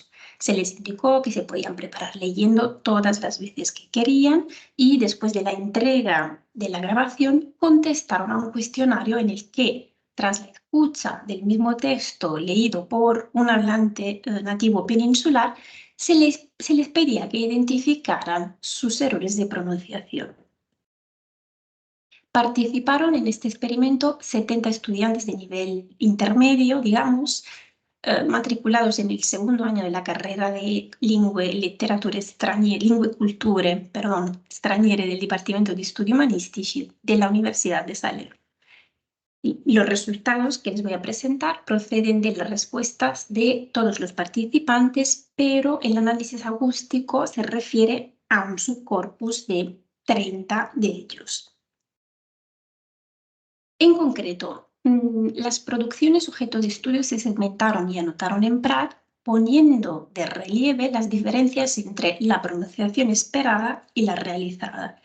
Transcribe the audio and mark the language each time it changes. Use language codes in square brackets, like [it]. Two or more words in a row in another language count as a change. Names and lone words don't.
[es] Se les indicó que se podían preparar leyendo todas las veces que querían y después de la entrega de la grabación contestaron a un cuestionario en el que, tras la escucha del mismo texto leído por un hablante nativo peninsular, se les pedía que identificaran sus errores de pronunciación. Participaron en este experimento 70 estudiantes de nivel intermedio, digamos, matriculados en el segundo año de la carrera de Lingue, Letterature Straniere, Lingue Culture, straniere del Dipartimento di Studi Umanistici de la Universidad de Salerno. Y los resultados que les voy a presentar proceden de las respuestas de todos los participantes, pero el análisis acústico se refiere a un subcorpus de 30 de ellos. En concreto, las producciones sujeto de estudio se segmentaron y anotaron en PRAD, poniendo de relieve las diferencias entre la pronunciación esperada y la realizada.